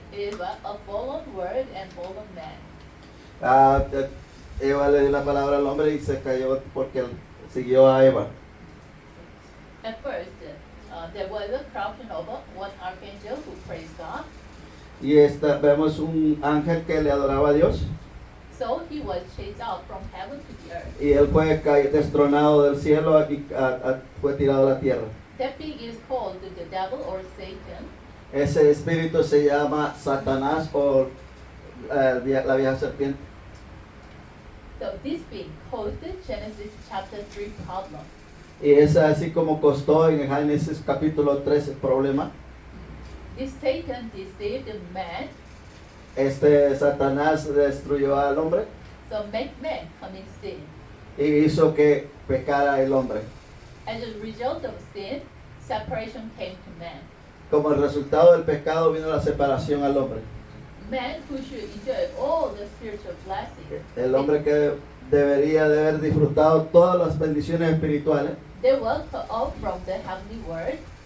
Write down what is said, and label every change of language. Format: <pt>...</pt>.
<en>is a fallen word and fallen man.</en> <es>Eva le dio la palabra al hombre y se cayó porque siguió a Eva.</es> <en>At first, there was a corruption of one archangel who praised God.</en> <es>Y vemos un ángel que le adoraba a Dios.</es> <en>So he was chased out from heaven to the earth.</en> <es>Y él fue destronado del cielo y fue tirado a la tierra.</es> <en>That being is called the devil or Satan.</en> <es>Ese espíritu se llama Satanás o la vieja serpiente.</es> <en>So this being caused Genesis chapter 3 problem.</en> <es>Y es así como costó en Génesis capítulo 3 el problema.</es> <en>This Satan deceived man,</en> <es>Satanás destruyó al hombre</es> <en>so make man commit sin.</en> <es>y hizo que pecara el hombre.</es> <en>As a result of sin, separation came to man.</en> <es>Como el resultado del pecado vino la separación al hombre.</es> <en>Man who should enjoy all the spiritual blessings,</en> <es>El hombre que debería de haber disfrutado todas las bendiciones espirituales</es> <en>they were cut off from the heavenly world.</en>